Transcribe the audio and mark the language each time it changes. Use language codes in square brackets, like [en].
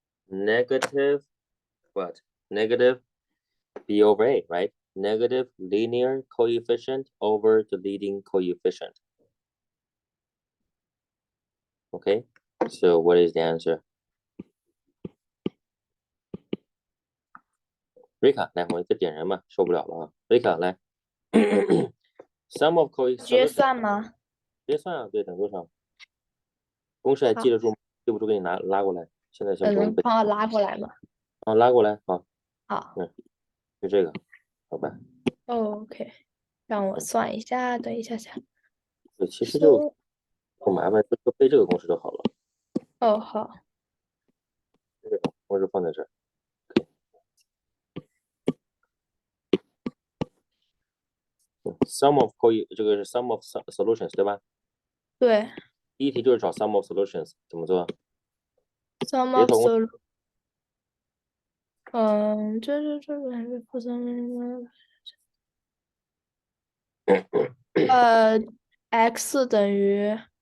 [en] Negative, what? Negative B over A, right? Negative linear coefficient over the leading coefficient. Okay, so what is the answer? [zh] Rika, 来，我一个点人嘛，受不了了啊！Rika，来， [en] sum of coefficient [zh] 直接算吗？直接算啊，对，等多少？公式还记得住吗？记不住给你拉过来。现在先不用背。能帮我拉过来吗？啊，拉过来，好，好就这个，好吧？，OK，让我算一下，等一下下。对，其实就不麻烦，就背这个公式就好了。哦，好。这个公式放在这儿。 [en] Sum of [zh] 这个是 sum of solutions 对吧？对。第一题就是找 sum of solutions， 怎么做？ [en] Sum of solutions。 [zh] 这个还是负三x 等于，